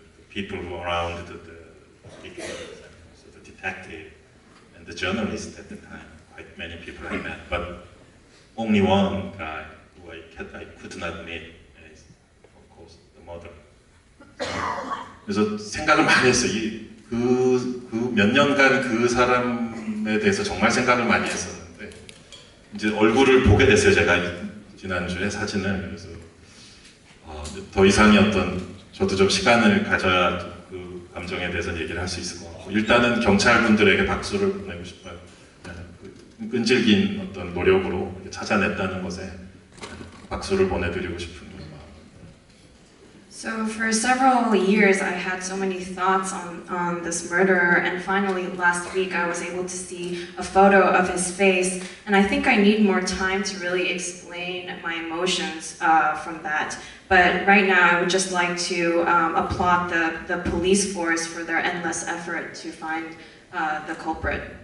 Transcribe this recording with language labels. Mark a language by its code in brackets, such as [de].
[en] People who were around the victims, and also the detective, and the journalist at the time. Quite many people I met, but only one guy who I could not meet is, of course, the mother. [ko] 그래서 생각을 많이 했어요. 그 몇 년간 그 사람에 대해서 정말 생각을 많이 했었는데 이제 얼굴을 보게 됐어요. 제가 지난주에 사진을. 그래서 더 이상의 어떤 저도 좀 시간을 가져야 그 감정에 대해서 얘기를 할 수 있을 것 같고 일단은 경찰분들에게 박수를 보내고 싶어요. 끈질긴 어떤 노력으로 찾아냈다는 것에 박수를 보내드리고 싶은 마음. [en] So for several years I had so many thoughts on this murderer, and finally last week I was able to see a photo of his face, and I think I need more time to really explain my emotions from that. But right now I would just like to applaud the police force for their endless effort to find the culprit.